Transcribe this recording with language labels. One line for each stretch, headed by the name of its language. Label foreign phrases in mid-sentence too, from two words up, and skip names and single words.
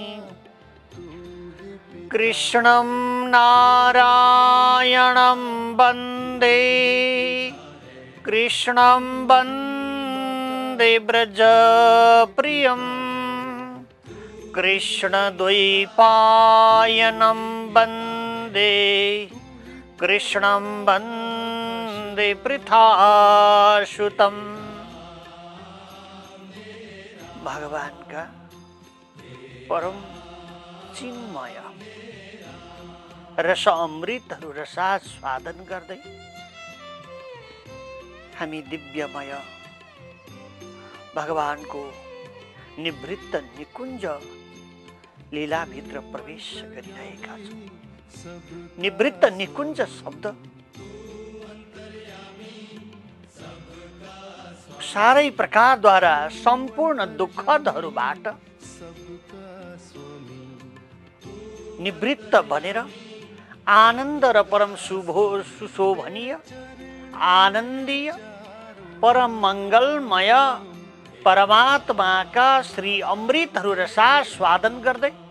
Sanskrit: कृष्णं नारायणं वन्दे कृष्णं वन्दे व्रजप्रियं कृष्णद्वैपायनं वन्दे कृष्णं वन्दे पृथासुतम्।
Nepali: भगवान का परम चिन्मय रस अमृतहरू रसास्वादन गर्दै हामी दिव्यमय भगवानको निवृत्त निकुञ्ज लीलाभित्र प्रवेश गरिरहेका छौँ। निवृत्त निकुञ्ज शब्द सारै प्रकारद्वारा सम्पूर्ण दुःखदहरूबाट निवृत्त बनेर आनन्द र परम सुशोभनीय आनन्दीय परम मङ्गलमय परमात्माका श्री अमृतहरू रसास्वादन गर्दै